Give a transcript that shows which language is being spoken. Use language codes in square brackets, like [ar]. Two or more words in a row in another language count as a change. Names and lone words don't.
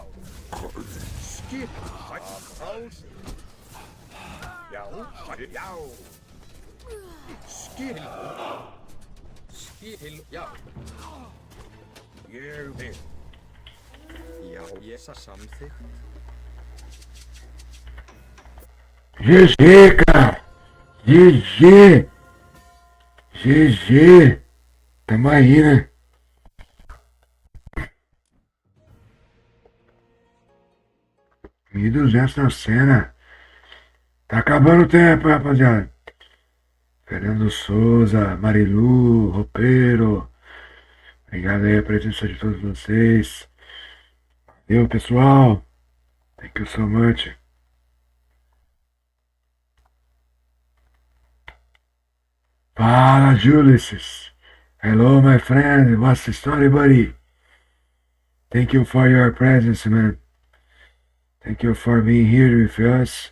[is] Skip. Ás. Já. Já. Skip. Skip til já. Ég vil. Já, ég samþykkt. [pt] GG, cara! GG! GG! Tamo aí, né? R$1.200 na cena. Tá acabando o tempo, rapaziada. Fernando Souza, Marilu, Roupeiro. Obrigado aí a presença de todos vocês. Valeu, pessoal. [en] Thank you so much. [pt] Fala, Ulysses. [en] Hello, my friend. What's the story, buddy? Thank you for your presence, man. Thank you for being here with us.